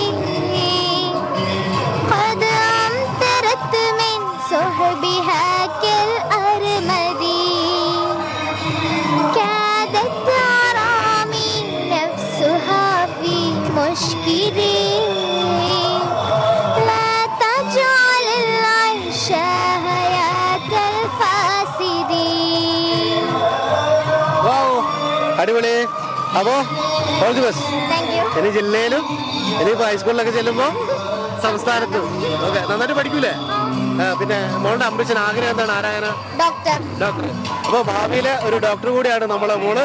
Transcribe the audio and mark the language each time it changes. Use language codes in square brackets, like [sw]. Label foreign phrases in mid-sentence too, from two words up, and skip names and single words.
[ar] قد أمطرت من صحبها كالأرمدي كادت ترامي نفسها في مشكلي لا تجعل العيش حياة الفاسدين. [ml] അടിപൊളി. അപ്പോ [en] all the best. [ml] ഇനി ജില്ലയിലും ഇനിയിപ്പോ ഹൈസ്കൂളിലൊക്കെ ചെല്ലുമ്പോ സംസ്ഥാനത്തും ഓക്കെ നന്നായിട്ട് പഠിക്കൂലേ? പിന്നെ മോളുടെ അംബിഷൻ ആഗ്രഹം എന്താണ്? ആരായന? ഡോക്ടർ. അപ്പൊ ഭാവിയിലെ ഒരു ഡോക്ടർ കൂടിയാണ് നമ്മളെ മോള്.